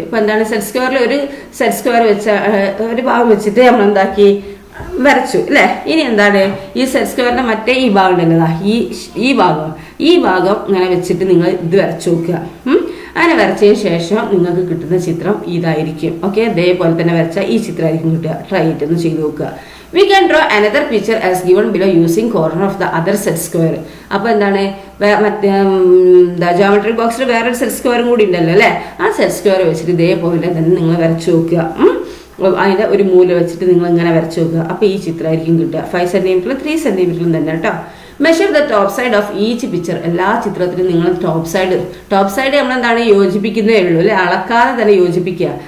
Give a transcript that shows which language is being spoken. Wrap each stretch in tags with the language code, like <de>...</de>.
<ml>ഇപ്പം എന്താണ്, സെറ്റ് സ്ക്വയറിൽ ഒരു സെറ്റ് സ്ക്വയർ വെച്ച ഒരു ഭാഗം വെച്ചിട്ട് നമ്മൾ എന്താക്കി വരച്ചു അല്ലേ. ഇനി എന്താണ്, ഈ സെറ്റ് സ്ക്വയറിന്റെ മറ്റേ ഈ ഭാഗം ഉണ്ടല്ലോ, ഈ ഭാഗം ഇങ്ങനെ വെച്ചിട്ട് നിങ്ങൾ ഇത് വരച്ചു നോക്കുക. അങ്ങനെ വരച്ചതിന് ശേഷം നിങ്ങൾക്ക് കിട്ടുന്ന ചിത്രം ഇതായിരിക്കും. ഓക്കെ, ഇതേപോലെ തന്നെ വരച്ച ഈ ചിത്രമായിരിക്കും കിട്ടുക.</ml> <en>try it</en> <ml>ചെയ്ത് നോക്കുക.</ml> <en>We can draw another picture as given below using corner of the other set square.</en> <ml>അപ്പോൾ എന്താണ്, മറ്റേ ജോമെട്രിക് ബോക്സിൽ വേറൊരു സെറ്റ് സ്ക്വയറും കൂടി ഉണ്ടല്ലോ അല്ലേ. ആ സെറ്റ് സ്ക്വയർ വെച്ചിട്ട് ഇതേപോലെ തന്നെ നിങ്ങൾ വരച്ചു നോക്കുക. അതിൻ്റെ ഒരു മൂല വെച്ചിട്ട് നിങ്ങൾ ഇങ്ങനെ വരച്ചു നോക്കുക. അപ്പോൾ ഈ ചിത്രമായിരിക്കും കിട്ടുക. 5 cm 3 cm തന്നെ കേട്ടോ.</ml> <en>Measure the top side of each picture.</en> <ml>എല്ലാ ചിത്രത്തിലും നിങ്ങൾ ടോപ്പ് സൈഡ് നമ്മളെന്താണ് യോജിപ്പിക്കുന്നേ ഉള്ളൂ അല്ലേ, അളക്കാതെ തന്നെ യോജിപ്പിക്കുക.</ml>